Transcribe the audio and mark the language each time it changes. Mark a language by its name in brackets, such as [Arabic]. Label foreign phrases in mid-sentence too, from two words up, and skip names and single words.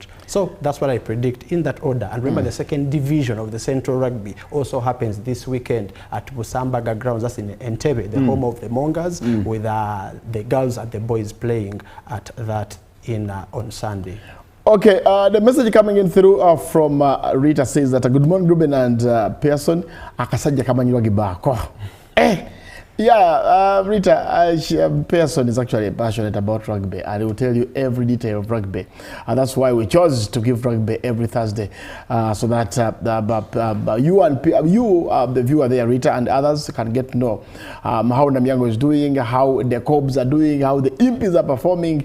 [English] So that's what I predict in that order. And remember, the second division of the Central Rugby also happens this weekend at Busambaga Grounds, that's in Entebbe, the home of the Mongas, with the girls and the boys playing at that in on Sunday. Okay, the message coming in through from Rita says that good morning, Ruben and Pearson. [Ganda] Akasaja kama nyiwagi bako. [English] Yeah, Rita, Pearson is actually passionate about rugby, and he will tell you every detail of rugby. And that's why we chose to give rugby every Thursday, so that the viewer there, Rita, and others can get to know how Namilyango is doing, how the Cobs are doing, how the Impies are performing.